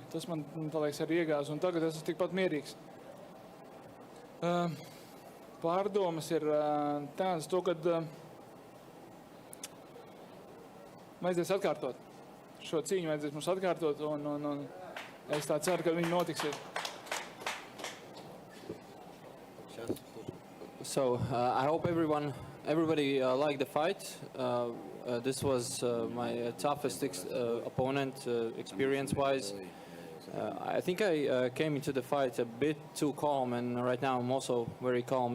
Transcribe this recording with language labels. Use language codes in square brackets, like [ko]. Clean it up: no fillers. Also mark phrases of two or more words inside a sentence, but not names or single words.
[lv] Tas man tā liekas arī iegāz. Un tagad esmu tikpat mierīgs. Pārdomas ir tādas to, kad vajadzēs atkārtot. Šo cīņu vajadzēs mums atkārtot. Un es tā ceru, ka viņi notiksies. [en] So I hope everybody liked the fight. This was my toughest opponent, experience-wise. I think I came into the fight a bit too calm, and right now I'm also very calm.